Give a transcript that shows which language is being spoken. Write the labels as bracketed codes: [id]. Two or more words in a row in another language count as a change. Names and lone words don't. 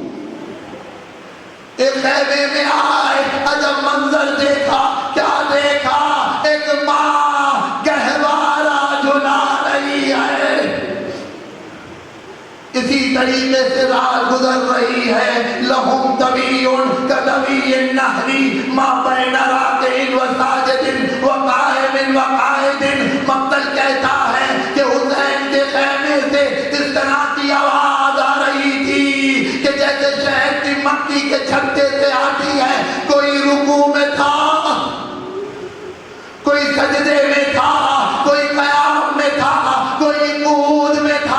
[ur] ایک خیمے میں آئے، عجب منظر دیکھا، کیا دیکھا؟ ایک ماں گہوارہ جھلا رہی ہے۔ اسی طریقے سے رات گزر رہی ہے، [ar] لہم طویل کطوی النہر ما بین راکع و ساجد و قائم و قاعد۔ [ur] مقتل کہتا ہے کہ حسین کے خیمے سے اس طرح کی آواز آ رہی تھی کہ جیسے شہد کی مکھی کے چھتے سے آتی ہے۔ کوئی رکوع میں تھا، کوئی سجدے میں تھا، کوئی قیام میں تھا، کوئی قعود میں تھا۔